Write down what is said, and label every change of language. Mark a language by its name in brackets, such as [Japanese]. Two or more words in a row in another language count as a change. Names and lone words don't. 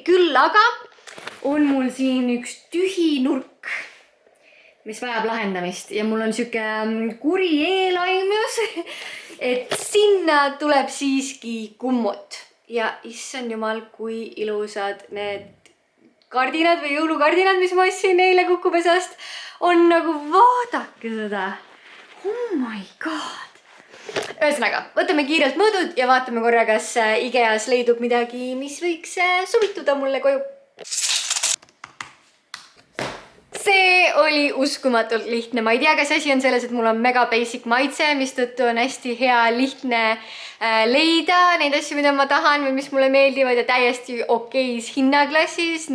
[Estonian] Küll aga on mul siin üks tühi nurk, mis vajab lahendamist ja mul on siuke kuri eelaimus, et sinna tuleb siiski kummut ja issand jumal, kui ilusad need kardinad või jõulukardinad, mis ma ostsin eile Kukupesast, on nagu, vaadake seda. [English] Oh my god. [Estonian] Ühesõnaga, võtame kiirelt mõõdud ja vaatame korra, kas IKEA-s leidub midagi, mis võiks sobituda mulle koju. See oli uskumatult lihtne. Ma ei tea, kas asi on selles, et mul on mega basic maitse, mis tõttu on hästi hea lihtne leida neid asju, mida ma tahan või mis mulle meeldivad ja täiesti okeis hinnaklassis.